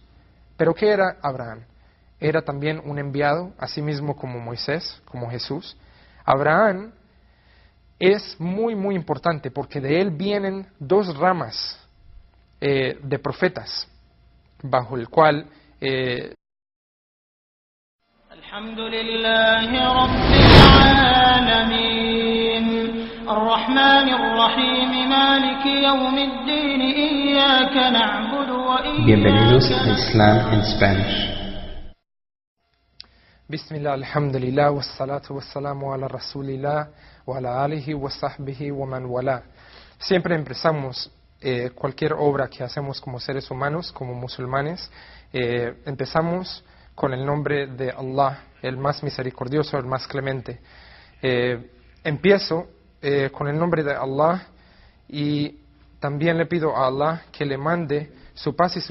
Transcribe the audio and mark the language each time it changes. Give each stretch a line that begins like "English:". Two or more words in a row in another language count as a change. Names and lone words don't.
Spanish: ¿Pero qué era Abraham? Era también un enviado, así mismo como Moisés, como Jesús. Abraham es muy, muy importante, porque de él vienen dos ramas de profetas, bajo el cual
Arabic: الحمد لله رب العالمين الرحمن الرحيم مالك يوم الدين إياك نعبد وإياك
Spanish: Bienvenidos a Islam in Spanish.
Arabic: بسم الله، الحمد لله، والصلاة والسلام على رسول الله، وعلى آله وصحبه ومن والاه.
Spanish: Siempre empezamos cualquier obra que hacemos como seres humanos, como musulmanes, empezamos con el nombre de Allah, el más misericordioso, el más clemente. Empiezo con el nombre de Allah y también le pido a Allah que le mande su paz y su